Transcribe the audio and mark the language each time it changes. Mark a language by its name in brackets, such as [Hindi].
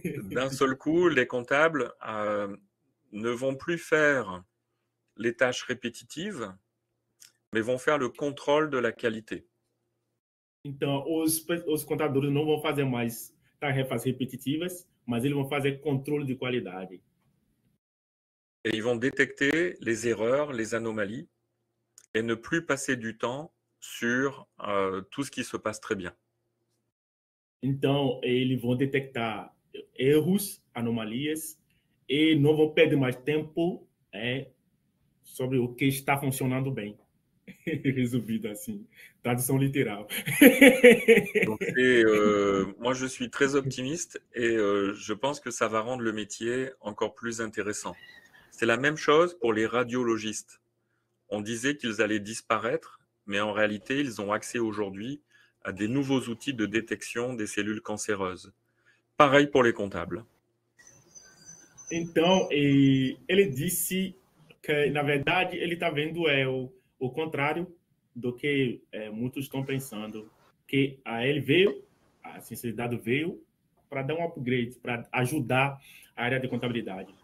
[French] D'un seul coup, les comptables ne vont plus faire les tâches répétitives, mais vont faire le contrôle de la qualité. [Portuguese] Então, os contadores não vão fazer mais tarefas repetitivas, mas eles vão fazer controle de qualidade. [French] Et ils vont détecter les erreurs, les anomalies, et ne plus passer du temps sur tout ce qui se passe très bien. [Portuguese] Então, eles vão detectar erros, anomalias, e não vão perder mais tempo sobre o que está funcionando bem. Resumido assim, tradução literal. [French] Donc moi, je suis très optimiste et je pense que ça va rendre le métier encore plus intéressant. C'est la même chose pour les radiologistes. On disait qu'ils allaient disparaître, mais en réalité, ils ont accès aujourd'hui à des nouveaux outils de détection des cellules cancéreuses. Pareil pour les comptables. [Portuguese] Então, ele disse que, na verdade, ele está vendo o contrário do que muitos estão pensando. Que ele veio, a ciência de dados veio dar um upgrade, para ajudar a área de contabilidade.